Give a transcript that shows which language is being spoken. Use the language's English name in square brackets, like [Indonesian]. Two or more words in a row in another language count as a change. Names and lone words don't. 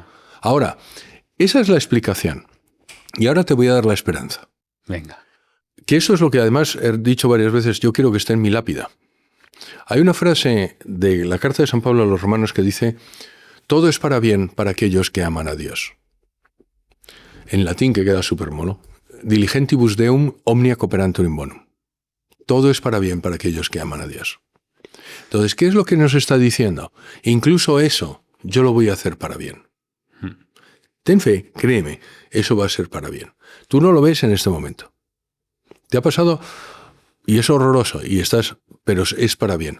[Spanish] Ahora, esa es la explicación. Y ahora te voy a dar la esperanza. Venga. Que eso es lo que además he dicho varias veces, yo quiero que esté en mi lápida. Hay una frase de la carta de San Pablo a los Romanos que dice: todo es para bien para aquellos que aman a Dios. En latín, que queda súper mono. [Latin] Diligentibus Deum omnia cooperantur in bonum. [Spanish] Todo es para bien para aquellos que aman a Dios. Entonces, ¿qué es lo que nos está diciendo? Incluso eso, yo lo voy a hacer para bien. Ten fe, créeme, eso va a ser para bien. Tú no lo ves en este momento. Te ha pasado y es horroroso, pero es para bien.